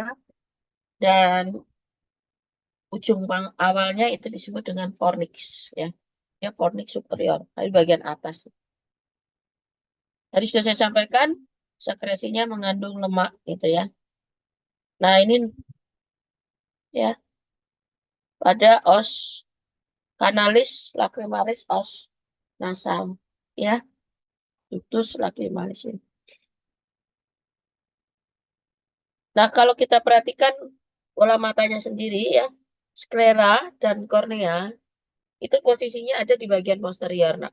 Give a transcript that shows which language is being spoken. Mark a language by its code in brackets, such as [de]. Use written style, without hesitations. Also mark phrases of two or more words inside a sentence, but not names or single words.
[id] Dan ujung awalnya itu disebut dengan fornix ya. Ya [la] fornix superior, [id] dari bagian atas. Tadi sudah saya sampaikan sekresinya mengandung lemak gitu ya. Nah, ini ya pada [la] os kanalis lacrimalis os nasal [id] ya, [la] ductus lacrimalis [id] ini. Nah, kalau kita perhatikan bola matanya sendiri ya, sklera dan kornea itu posisinya ada di bagian posterior, nah.